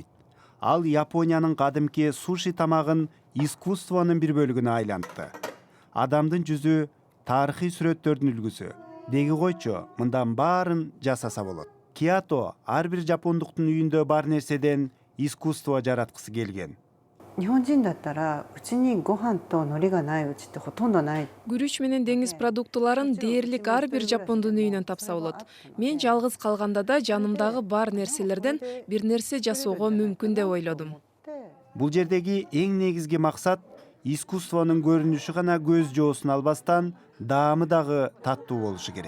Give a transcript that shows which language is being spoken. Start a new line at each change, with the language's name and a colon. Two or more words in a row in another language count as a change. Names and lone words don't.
Kyrgyz: Ал Япониянын кадимки суши тамагын искусствонун бир бөлүгүнө айлантты. Адамдын жүзү тарыхый сүрөттөрдүн үлгүсү. Деги койчу, мындан баарын жасаса болот. Киато ар бир жапондуктун үйүндө бар нерседен искусство жараткысы келген.
Japanese: 日本人だったらうちにご飯と海苔がないうちってほとんどない。
Kyrgyz: Күрүч менен деңиз продуктуларын дээрлик ар бир жапондун үйүнөн тапса болот. Мен жалгыз калганда да жанымдагы бар нерселерден бир нерсе жасоого мүмкүн деп ойлодум. Бул жердеги эң негизги максат искусствонун көрүнүшү гана көз жоосун албастан даамы дагы таттуу болушу керек.